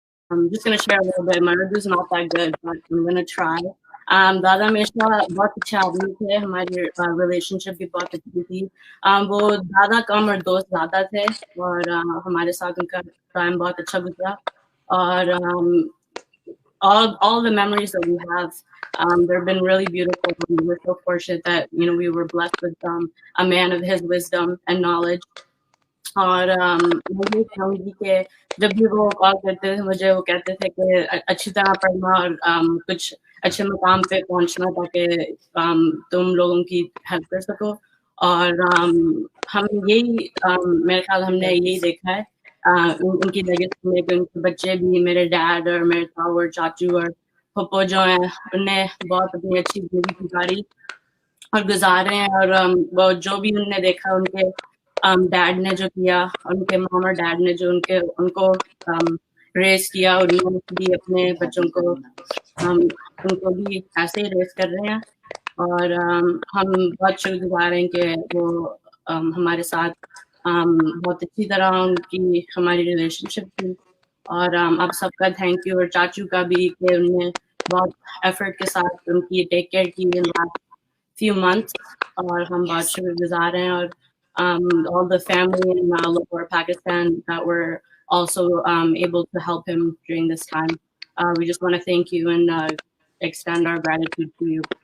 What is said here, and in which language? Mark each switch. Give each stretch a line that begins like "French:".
English: I'm just going to share a little bit. My Urdu's not that good, but I'm going to try.
Hindi: दादा हमेशा बहुत अच्छे आदमी थे, हमारी रिलेशनशिप भी बहुत अच्छी थी। वो दादा कम और दोस्त ज़्यादा थे, और हमारे साथ उनका टाइम बहुत अच्छा गुजरा।
English: और all the memories that we have, they've been really beautiful. We're so fortunate that we were blessed with a man of his wisdom and knowledge.
Hindi: और मैं ये कहूँगी कि जब भी वो कॉल करते थे मुझे, वो कहते थे कि अच्छी तरह पढ़ना और कुछ अच्छे मुकाम पे पहुँचना ताकि तुम लोगों की हेल्प कर सको। और हम यही मेरे ख्याल हमने यही देखा है उनकी लेगेसी में कि उनके बच्चे भी, मेरे डैड और मेरे ताऊ और चाचू और फूफो जो हैं, उनने बहुत अपनी अच्छी जिंदगी गुजारी और गुजार रहे हैं। और वो जो भी उनने देखा, उनके डैड ने जो किया, उनके मॉम और डैड ने जो उनको रेस किया, और उन्होंने भी अपने बच्चों को उनको भी ऐसे ही रेस कर रहे हैं। और हम बहुत शुक्रगुजार हैं कि वो हमारे साथ बहुत अच्छी तरह उनकी हमारी रिलेशनशिप थी। और आप सबका थैंक यू, और चाचू का भी कि उन्होंने बहुत एफर्ट के साथ उनकी टेक केयर की इन लास्ट
English: few months,
Hindi: और हम बहुत शुक्रगुजार हैं।
English: और all the family in Lahore, Pakistan, that were also able to help him during this time. We just want to thank you and extend our gratitude to you.